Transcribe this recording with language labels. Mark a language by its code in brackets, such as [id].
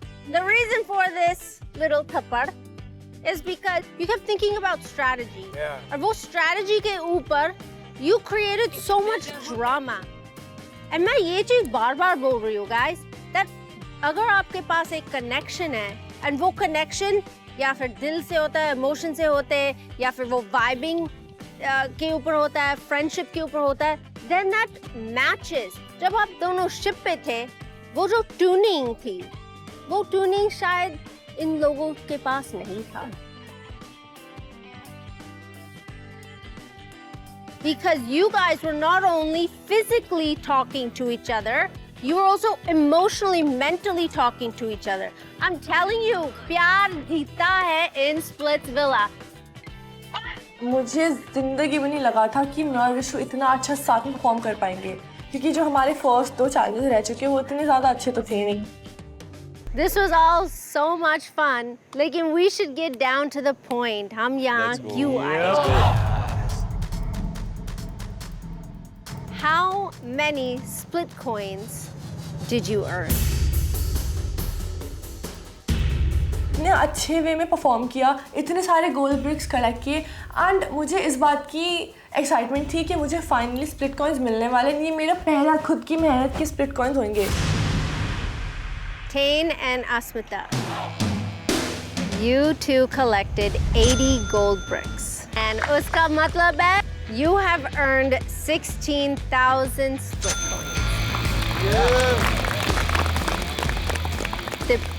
[en] The reason for this little thappad is because you kept thinking about strategy. Yeah. [hi] और वो [en] strategy [hi] के ऊपर [en] you created so much drama. [hi] And मैं ये चीज बार-बार बोल रही हूँ guys, that अगर आपके पास एक connection है and वो connection या फिर दिल से होता है, emotion से होते हैं, या फिर वो vibing के ऊपर होता है, friendship के ऊपर होता है, [en] then that matches. [hi] जब आप दोनों ship पे थे, वो जो tuning थी, वो tuning शायद इन लोगों के पास नहीं था. [en] Because you guys were not only physically talking to each other, you were also emotionally, mentally talking to each other. I'm telling you, [hi] प्यार जीता है [en] in Splitsvilla. [hi] मुझे जिंदगी में नहीं लगा था कि मैं और विशु इतना अच्छा साथ में परफॉर्म कर पाएंगे, क्योंकि जो हमारे फर्स्ट 2 चैलेंजेस रह चुके हैं वो इतने ज़्यादा अच्छे तो थे नहीं. [en] This was all so much fun. [hi] लेकिन [en] we should get down to the point. [hi] हम यहाँ क्यों आए? [en] How many split coins did you earn? [hi] इतने अच्छे वे में परफॉर्म किया, इतने सारे गोल्ड ब्रिक्स कलेक्ट किए, एंड मुझे इस बात की एक्साइटमेंट थी कि मुझे फाइनली स्प्लिट कॉइन्स मिलने वाले हैं. ये मेरा पहला खुद की मेहनत के स्प्लिट कॉइन्स होंगे. [en] Tane and Asmita, you two collected 80 gold bricks. And [hi] uska matlab hai, [en] you have earned 16,000 split coins.